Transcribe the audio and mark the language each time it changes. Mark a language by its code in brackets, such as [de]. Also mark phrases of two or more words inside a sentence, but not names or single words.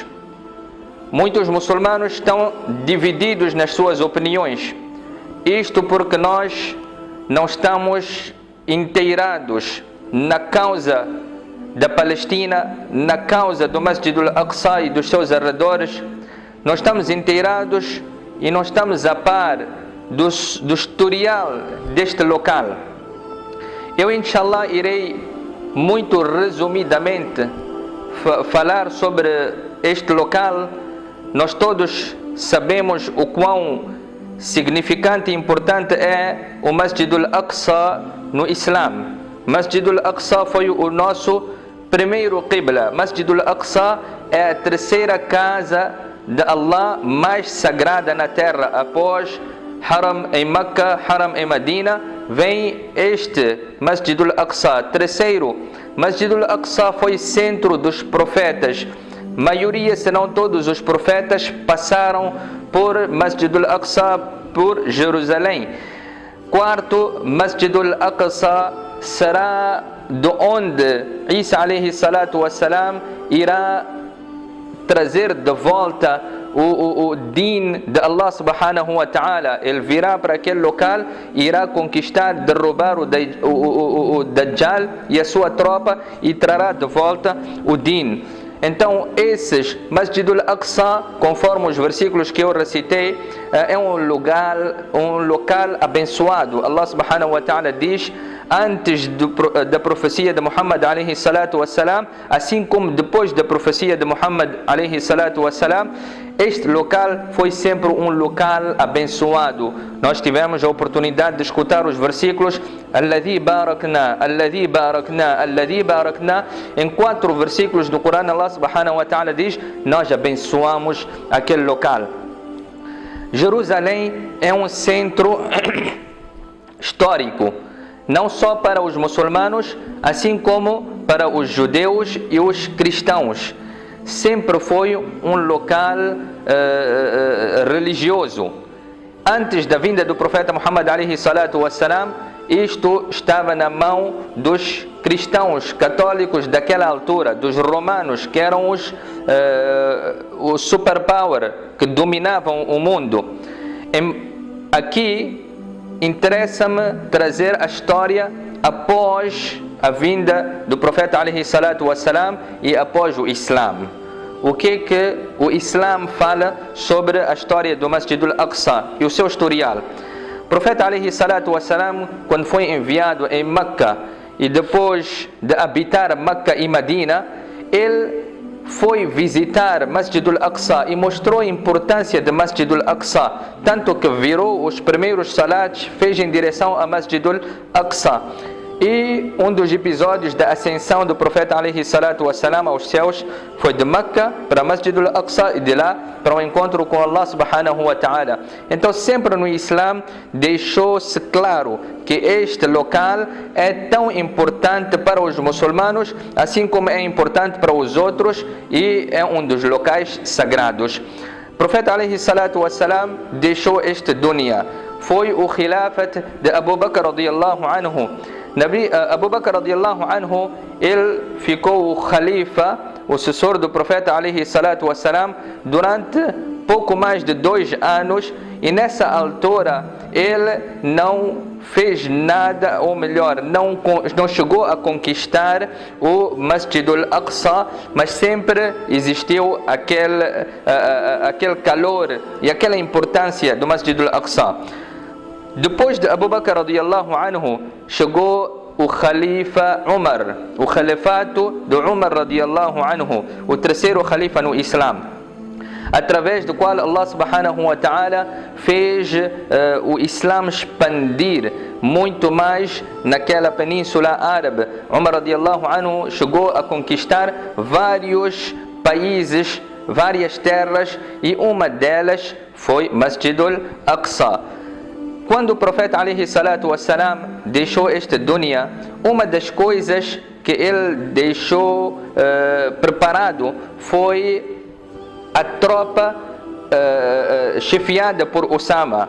[pt] Muitos muçulmanos estão divididos nas suas opiniões. Isto porque nós não estamos inteirados na causa da Palestina, na causa do Masjid al-Aqsa e dos seus arredores. Não estamos inteirados e não estamos a par do historial deste local. Eu, inshallah, irei muito resumidamente falar sobre este local. Nós todos sabemos o quão significante e importante é o Masjid al-Aqsa no Islã. Masjid al-Aqsa foi o nosso primeiro Qibla. Masjid al-Aqsa é a terceira casa de Allah mais sagrada na terra, após Haram em Meca, Haram em Medina, vem este Masjid al-Aqsa. Terceiro, Masjid al-Aqsa foi centro dos profetas. Maioria, se não todos os profetas, passaram por Masjid al-Aqsa, por Jerusalém. Quarto, Masjid al-Aqsa será de onde Isa [ar] عليه الصلاة والسلام [pt] irá trazer de volta o din de Allah [ar] سبحانه وتعالى. [pt] Ele virá para aquele local, irá conquistar, derrubar o Dajjal e a sua tropa e trará de volta o din. Então esses Masjid al-Aqsa, conforme os versículos que eu recitei, é um local abençoado. Allah [ar] سبحانه وتعالى [pt] diz, antes da profecia de Muhammad [ar] عليه الصلاة والسلام, [pt] assim como depois da profecia de Muhammad [ar] عليه الصلاة والسلام, [pt] este local foi sempre um local abençoado. Nós tivemos a oportunidade de escutar os versículos [ar] الذي باركنا الذي باركنا الذي باركنا. [pt] Em 4 versículos do Corão, Allah [ar] سبحانه وتعالى [pt] diz, nós abençoamos aquele local. Jerusalém é um centro histórico, não só para os muçulmanos, assim como para os judeus e os cristãos. Sempre foi um local religioso. Antes da vinda do profeta Muhammad [ar] عليه الصلاة والسلام, [pt] isto estava na mão dos cristãos católicos daquela altura, dos romanos, que eram o superpower que dominavam o mundo. Aqui interessa-me trazer a história após a vinda do profeta [ar] عليه الصلاة والسلام [pt] e após o Islã. O que o Islã fala sobre a história do Masjid al-Aqsa e o seu historial? O profeta [ar] عليه الصلاة والسلام, [pt] quando foi enviado em Meca e depois de habitar Meca e Medina, ele foi visitar Masjid al-Aqsa e mostrou a importância de Masjid al-Aqsa, tanto que virou os primeiros salats, fez em direção a Masjid al-Aqsa. E um dos episódios da ascensão do profeta [ar] عليه الصلاة والسلام [pt] aos céus foi de Meca para Masjid al-Aqsa e de lá para o encontro com Allah [ar] سبحانه وتعالى. [pt] Então sempre no Islã deixou-se claro que este local é tão importante para os muçulmanos, assim como é importante para os outros, e é um dos locais sagrados. O profeta [ar] عليه الصلاة والسلام [pt] deixou este dunya. Foi o khilafat de Abu Bakr [ar] رضي الله عنه. [pt] Abu Bakr [ar] رضي الله عنه, [pt] ele ficou o khalifa, o sucessor do profeta [ar] عليه الصلاة والسلام, [pt] durante pouco mais de 2 anos, e nessa altura ele não fez nada, ou melhor, não chegou a conquistar o Masjid al-Aqsa, mas sempre existiu aquele calor e aquela importância do Masjid al-Aqsa. Depois de Abu Bakr [ar] رضي الله عنه, [pt] chegou o Khalifa Umar, o califato de Umar [ar] رضي الله عنه, [pt] o terceiro Khalifa no Islã, através do qual Allah [ar] سبحانه وتعالى [pt] fez o Islã expandir muito mais naquela península árabe. Umar [ar] رضي الله عنه [pt] chegou a conquistar vários países, várias terras, e uma delas foi Masjid al-Aqsa. Quando o profeta [ar] عليه الصلاة والسلام [pt] deixou este dunya, uma das coisas que ele deixou preparado foi a tropa chefiada por Usama.